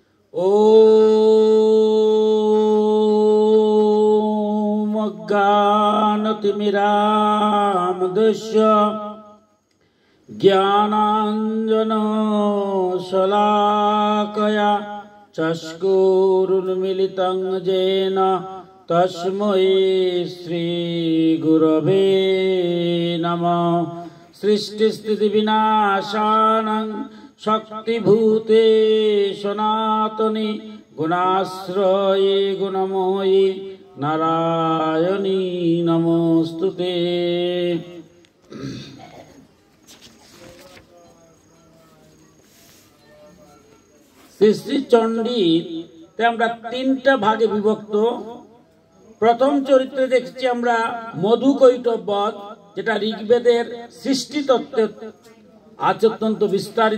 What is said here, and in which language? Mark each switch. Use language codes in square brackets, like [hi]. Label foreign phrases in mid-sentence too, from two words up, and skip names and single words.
[sa] ॐ अज्ञानतिमिरान्धस्य ज्ञानाञ्जनशलाकया चक्षुरुन्मीलितं येन तस्मै श्रीगुरवे नमः। सृष्टिस्थितिविनाशानं शक्तिभूते सनातनी गुणाश्रये गुणमयी नारायणी नमोस्तुते। [bn] শ্রী শ্রী চণ্ডীতে আমরা তিনটা ভাগে বিভক্ত। প্রথম চরিত্রে দেখছি আমরা মধু কৈটববধ, যেটা ঋগ্বেদের সৃষ্টি তত্ত্বের আজ অত্যন্ত বিস্তারিত।